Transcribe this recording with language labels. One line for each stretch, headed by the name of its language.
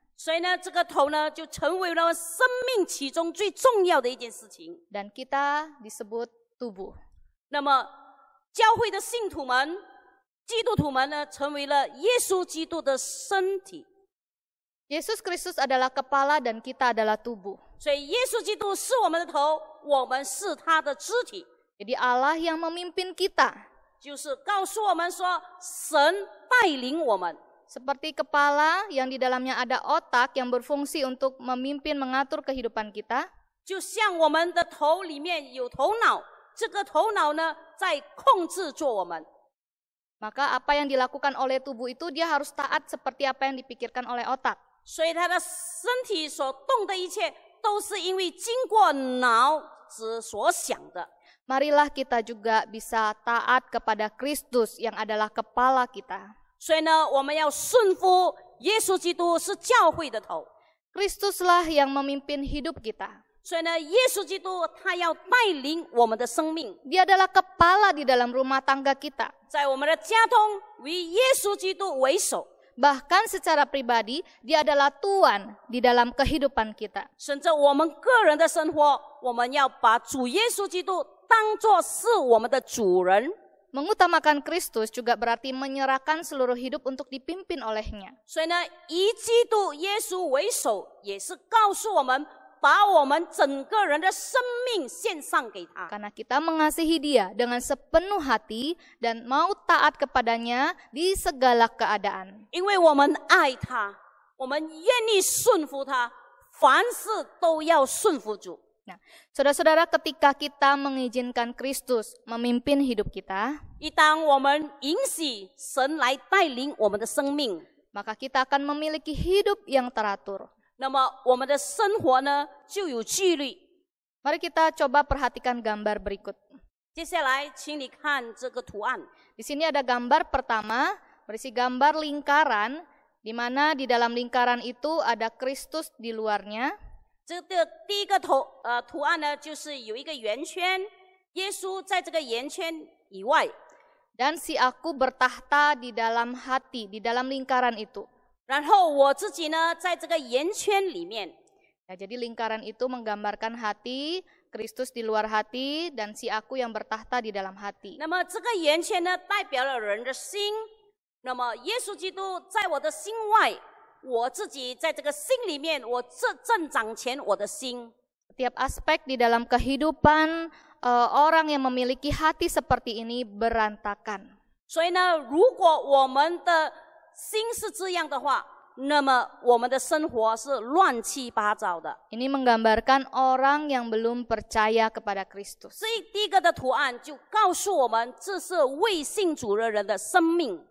Chinese: 所以呢，这个头呢，就成为了生命其中最重要的一件事情。
Indonesian: Dan kita disebut tubuh.
Chinese: 那么教会的信徒们、基督徒们呢，成为了耶稣基督的身体。
Indonesian: Yesus Kristus adalah kepala dan kita adalah tubuh.
Chinese: 所以耶稣基督是我们的头，我们是他的肢体。
Indonesian: Jadi Allah yang memimpin kita.
Chinese: 就是告诉我们说，神带领我们。
Indonesian: Seperti kepala yang di dalamnya ada otak yang berfungsi untuk memimpin, mengatur kehidupan kita.
Chinese: 就像我们的头里面有头脑，这个头脑呢，在控制着我们。
Indonesian: Maka apa yang dilakukan oleh tubuh itu dia harus taat seperti apa yang dipikirkan oleh otak.
Chinese: 所以他的身体所动的一切，都是因为经过脑子所想的。
Indonesian: Marilah kita juga bisa taat kepada Kristus yang adalah kepala kita.
Chinese: 所以呢，我们要顺服耶稣基督是教会的头。
Indonesian: Kristuslah yang memimpin hidup kita.
Chinese: 所以呢，耶稣基督他要带领我们的生命，
Indonesian: Dia adalah kepala di dalam rumah tangga kita.
Chinese: 在我们的家中以耶稣基督为首，
Indonesian: Bahkan secara pribadi, dia adalah Tuhan di dalam kehidupan kita.
Chinese: 甚至我们个人的生活，我们要把主耶稣基督当作是我们的主人。
Indonesian: Mengutamakan Kristus juga berarti menyerahkan seluruh hidup untuk dipimpin olehnya.
Chinese: 所以呢，以基督耶稣为首，也是告诉我们，把我们整个人的生命献上给他。
Indonesian: Karena kita mengasihi dia dengan sepenuh hati dan mau taat kepadanya di segala keadaan.
Chinese: 因为我们爱他，我们愿意顺服他，凡事都要顺服主。
Indonesian: Nah, saudara-saudara, ketika kita mengizinkan Kristus memimpin hidup kita,
Chinese: 一当我们允许神来带领我们的生命，
Indonesian: maka kita akan memiliki hidup yang teratur.
Chinese: 那么我们的生活呢就有纪律。
Indonesian: Mari kita coba perhatikan gambar berikut.
Chinese: 接下来，请你看这个图案。
Indonesian: Di sini ada gambar pertama, berisi gambar lingkaran, di mana di dalam lingkaran itu ada Kristus di luarnya.
Chinese: 这个第一个图案呢，就是有一个圆圈，耶稣在这个圆圈以外，
Indonesian: Dan si aku bertahta di dalam hati, di dalam lingkaran itu.
Chinese: 然后我自己呢，在这个圆圈里面。
Indonesian: Ya, jadi lingkaran itu menggambarkan hati, Kristus di luar hati, dan si aku yang bertahta di dalam hati.
Chinese: 那么这个圆圈呢，代表了人的心。那么耶稣基督在我的心外，我自己在这个心里面，我正掌权我的心。
Indonesian: Setiap aspek di dalam kehidupan orang yang memiliki hati seperti ini berantakan.
Chinese: 所以呢，如果我们的心是这样的话，那么我们的生活是乱七八糟的。
Indonesian: Ini menggambarkan orang yang belum percaya kepada Kristus.
Chinese: 所以第一个的图案就告诉我们，这是未信主的人的生命。